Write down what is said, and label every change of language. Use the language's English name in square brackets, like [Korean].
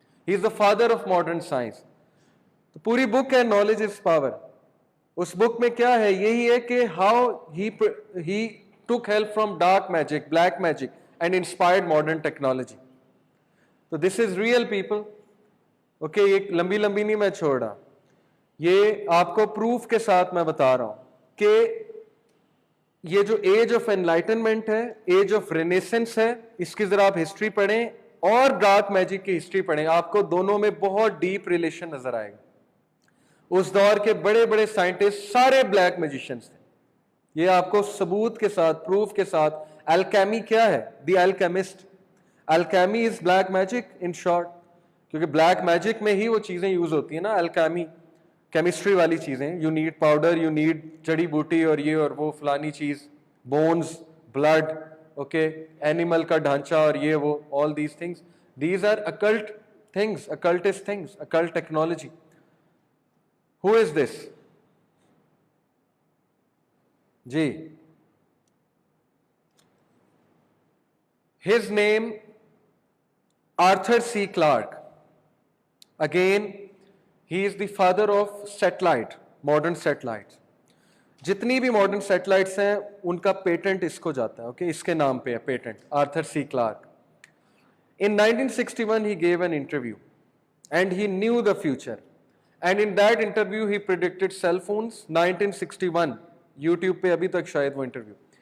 [English] He is the father of modern science. [Hindi] तो पूरी book है [English] Knowledge is power. [Hindi] उस बुक में क्या है, यही है कि [English] How he took help from dark magic, black magic, and inspired modern technology. So this is real people. [Hindi] Okay, ये लंबी लंबी नहीं मैं छोड़ रहा, ये आपको प्रूफ के साथ मैं बता रहा हूं कि ये जो एज ऑफ एनलाइटनमेंट है, एज ऑफ रेनेसेंस है, इसकी जरा आप हिस्ट्री पढ़ें और डार्क मैजिक की हिस्ट्री पढ़ें, आपको दोनों में बहुत डीप रिलेशन नजर आएगा. उस दौर के बड़े बड़े साइंटिस्ट सारे ब्लैक मैजिशियंस थे. ये आपको सबूत के साथ, प्रूफ के साथ. अल्केमी क्या है? The alchemist. [English] alchemy is black magic in short, [Hindi] क्योंकि ब्लैक मैजिक में ही वो चीजें यूज होती है ना, अल्केमी, केमिस्ट्री वाली चीजें. [English] you need powder, you need [Hindi] जड़ी बूटी और ये और वो फलानी चीज, [English] bones, blood, okay, [Hindi] एनिमल का ढांचा और ये वो, [English] All these things, these are occult things, occultist things, occult technology. Who is this? जी, his name Arthur C. Clarke. Again, he is the father of satellite, modern satellites. [Hindi] जितनी भी modern satellites हैं उनका patent इसको जाता है, okay, इसके नाम पे है patent, Arthur C Clarke. [English] In 1961 he gave an interview and he knew the future, and in that interview he predicted cell phones. [Hindi] 1961 YouTube पे अभी तक शायद वो इंटरव्यू.